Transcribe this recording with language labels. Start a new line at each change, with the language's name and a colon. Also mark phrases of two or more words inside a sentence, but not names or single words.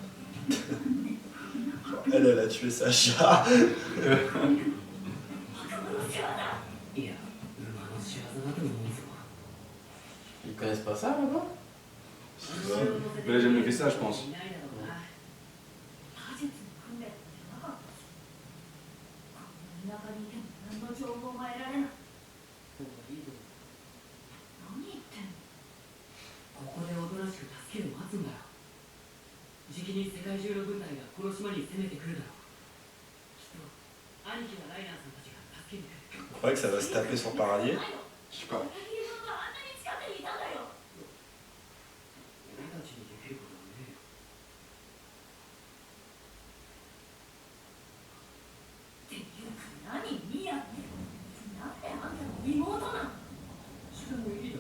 French: Elle a tué Sacha.
Japanese: いや馬の仕業だと思うぞ
French: Ils connaissent pas ça là-bas? Mais là, j'aime le ça, je pense.
Japanese: 魔術の訓練じゃなかったしこんな田舎にいても何の情報も得られない何言ってんのここでおとなしく助けを待つんだよじきに世界中の軍隊がこの島に攻めてくるだろうきっと兄貴がライナーさんたちが助けに来る
French: Vous croyez que ça va se taper sur Paradier? Je sais pas.
Japanese: 自分があんなに近くにいたんだよ俺たちにできることはねえよっていうか何ミヤってなんであんたの妹なのしかもいいだろ